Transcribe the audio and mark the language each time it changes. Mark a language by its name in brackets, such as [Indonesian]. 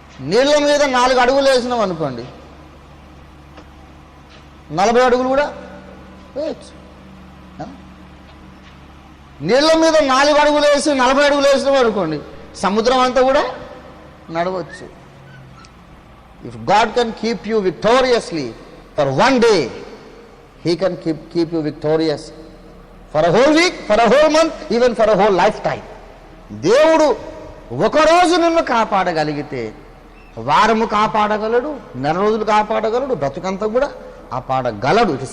[Telugu] నీళ్ళ మీద 4 అడుగులు వేసినాం అనుకోండి, 40 అడుగులు కూడా వేయచ్చు. నీళ్ళ మీద 4 అడుగులు వేసి 40 అడుగులు వేసినాం అనుకోండి, సముద్రం అంతా కూడా నడవచ్చు. [English] If God can keep you victoriously for 1 day, he can keep you victorious for a whole week, for a whole month, even for a whole lifetime. [Telugu] దేవుడు ఒకరోజు నిన్ను కాపాడగలిగితే వారము కాపాడగలడు, నెల రోజులు కాపాడగలడు, బ్రతుకంతా కూడా కాపాడగలడు.